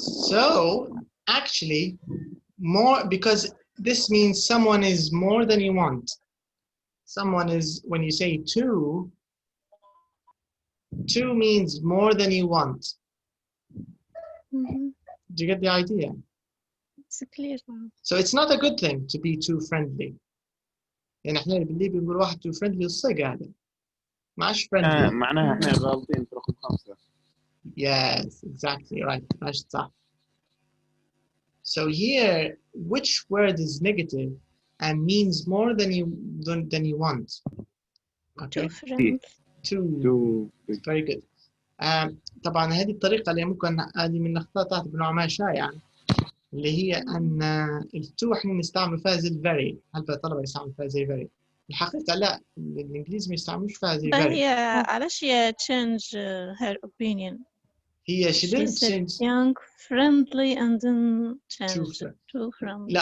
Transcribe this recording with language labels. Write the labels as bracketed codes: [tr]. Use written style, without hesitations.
[en] So, actually, more, because this means someone is more than you want. Someone is, when you say two means more than you want. Do you get the idea? It's clear now. So it's not a good thing to be too friendly. [ar] يعني احنا بالليبي بنقول واحد [en] too friendly [ar] الصيق هذا. ماش friendly. معناها احنا غالطين في رقم 5. [en] Yes, exactly right. [ar] ماش صح. [en] So here, which word is negative and means more than you want? Okay. Two friends. Two. Very good. [ar] طبعا هذه الطريقة اللي ممكن هذه من الأخطاء تعتبر نوعا شائعة، اللي هي أن التو احنا نستعمل فيها زي very. هل الطلبة يستعملوا فيها زي very؟ الحقيقة لا، الإنجليزي ما يستعملوش فيها زي very. هي علاش هي [en] change her opinion. [ar] هي [en] She said young, friendly, and then changed to friendly.